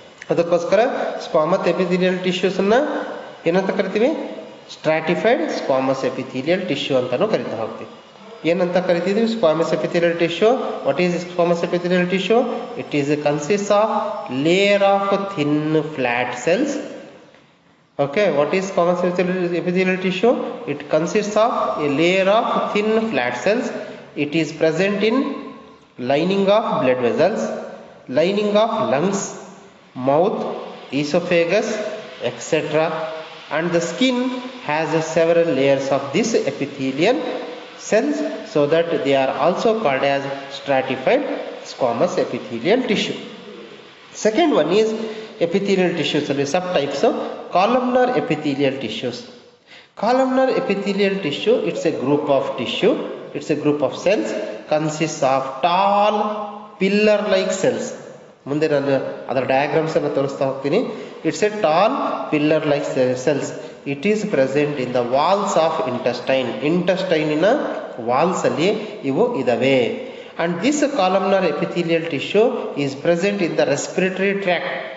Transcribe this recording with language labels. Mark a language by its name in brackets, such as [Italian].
[Kannada] ಅದಕ್ಕೋಸ್ಕರ squamous epithelial ಟಿಶ್ಯೂಸನ್ನು ಏನಂತ ಕರಿತೀವಿ? ಸ್ಟ್ರಾಟಿಫೈಡ್ ಸ್ಕ್ವಾಮಸ್ ಎಪಿಥೀಲಿಯಲ್ ಟಿಶ್ಯೂ ಅಂತಲೂ ಕರಿತಾ ಹೋಗ್ತೀವಿ. ಏನಂತ ಕರಿತಿದ್ವಿ? [English] Squamous epithelial tissue. What is squamous epithelial tissue? It is consist of layer of thin flat cells. Okay, what is squamous epithelial tissue? It consists of a layer of thin flat cells. It is present in lining of blood vessels, lining of lungs, mouth, esophagus, etc. And the skin has several layers of this epithelial cells, so that they are also called as stratified squamous epithelial tissue. Second one is epithelial tissues, subtypes of columnar epithelial tissues. Columnar epithelial tissue, it's a group of tissue, it's a group of cells, consists of tall pillar like cells. [Kannada] ಮುಂದೆ ನಾನು ಅದರ diagrams ಅನ್ನು ತೋರಿಸ್ತಾ ಹೋಗ್ತೀನಿ. [English] It's a tall pillar like cells. It is present in the walls of intestine. [Kannada] ಇಂಟೆಸ್ಟೈನಿನ walls ಅಲ್ಲಿ ಇವು ಇದಾವೆ. [English] And this columnar epithelial tissue is present in the respiratory tract.